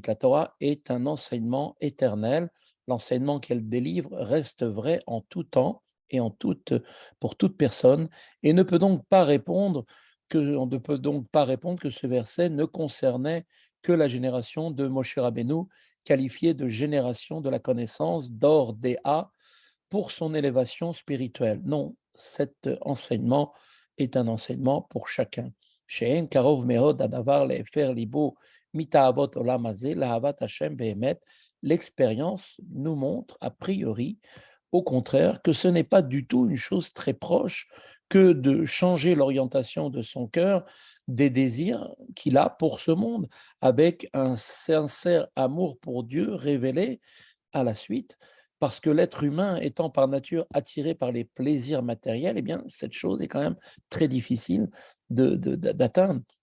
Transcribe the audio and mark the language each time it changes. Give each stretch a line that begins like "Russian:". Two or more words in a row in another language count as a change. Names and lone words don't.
French: La Torah est un enseignement éternel. L'enseignement qu'elle délivre reste vrai en tout temps et pour toute personne, et ne peut donc pas répondre on ne peut donc pas répondre que ce verset ne concernait que la génération de Moshe Rabbeinu, qualifiée de génération de la connaissance d'or Déa pour son élévation spirituelle. Non, cet enseignement est un enseignement pour chacun.
Hebrew: שאין קרוב מאוד הדבר להפך לבו מתאוות עולם הזה לאהבת השם באמת.
French: L'expérience nous montre, a priori, au contraire, que ce n'est pas du tout une chose très proche que de changer l'orientation de son cœur des désirs qu'il a pour ce monde, avec un sincère amour pour Dieu révélé à la suite, parce que l'être humain étant par nature attiré par les plaisirs matériels, eh bien, cette chose est quand même très difficile d'atteindre.